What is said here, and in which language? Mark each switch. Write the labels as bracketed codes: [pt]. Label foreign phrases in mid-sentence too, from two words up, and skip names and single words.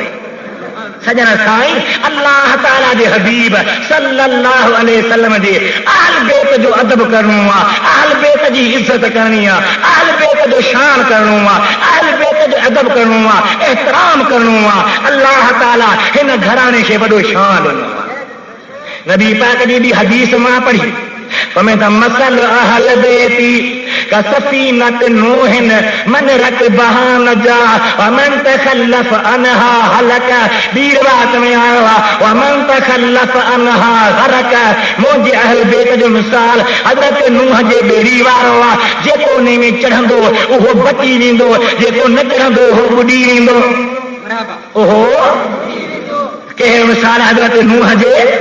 [sd] सजण साईं, अल्लाह ताला जे हबीब [ar] صلى الله عليه وسلم [sd] जे अहल बैत जो अदब करणो आहे, अहल बैत जी इज़त करणी आहे, अहल बैत जो शान करणो आहे, अहल बैत जो अदब करणो आहे, एहतराम करणो आहे। अल्लाह ताला हिन घराणे खे वॾो शान ॾिनो आहे। नबी पाक जी बि हदीस मां पढ़ी, [ar] مثل أهل بيتي كسفينة نوح من ركبها نجا ومن تخلف عنها هلك. [sd] ॿी रिवायत में आयो आहे [ar] ومن تخلف عنها غرق. [sd] मुंहिंजे अहल बैत जो मिसाल हज़रत नूह जे ॿेड़ी वारो आहे, जेको उन में चढ़ंदो उहो बची वेंदो, जेको न चढ़ंदो उहो ॿुॾी वेंदो। ओहो कहिड़ो मिसाल हज़रत नूह जे?